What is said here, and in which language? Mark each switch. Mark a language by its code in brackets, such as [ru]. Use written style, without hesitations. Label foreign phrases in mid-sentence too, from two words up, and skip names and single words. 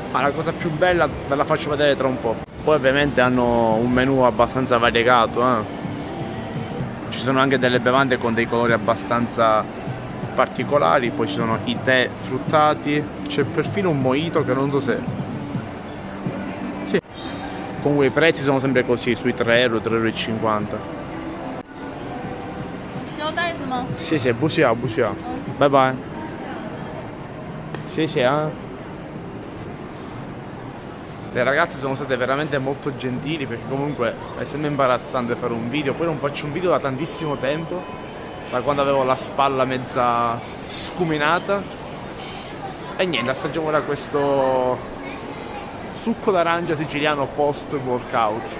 [it] Ma la cosa più bella ve la faccio vedere tra un po'. Poi ovviamente hanno un menù abbastanza variegato, Ci sono anche delle bevande con dei colori abbastanza particolari, poi ci sono i tè fruttati, c'è perfino un mojito che non so se... Sì. Comunque i prezzi sono sempre così, sui 3 euro, 3,50 euro. [zh] 谢谢，不需要，不需要，拜拜。谢谢啊。 [it] Le ragazze sono state veramente molto gentili, perché comunque è sempre imbarazzante fare un video. Poi non faccio un video da tantissimo tempo, da quando avevo la spalla mezza scuminata. E niente, assaggiamo ora questo succo d'arancia siciliano [en] post workout.